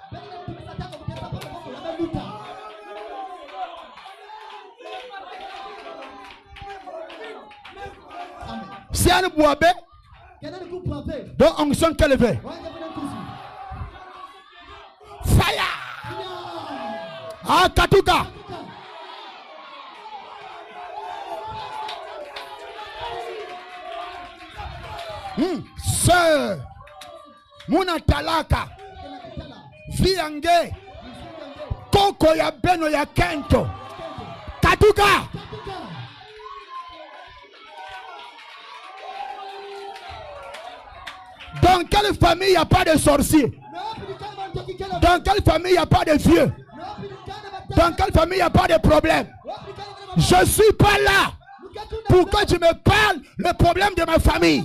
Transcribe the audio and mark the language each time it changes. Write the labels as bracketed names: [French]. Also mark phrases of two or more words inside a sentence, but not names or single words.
[French] Si on boit donc on sent qu'elle fait. Fire! [Lingala] Ah, Katuka! Sœur, Muna Talaka, Viange, Koko ya Beno ya Kento, Katuka. [French] Dans quelle famille il n'y a pas de sorciers? Dans quelle famille il n'y a pas de vieux? Dans quelle famille il n'y a pas de problème? Je ne suis pas là pour que tu me parles le problème de ma famille.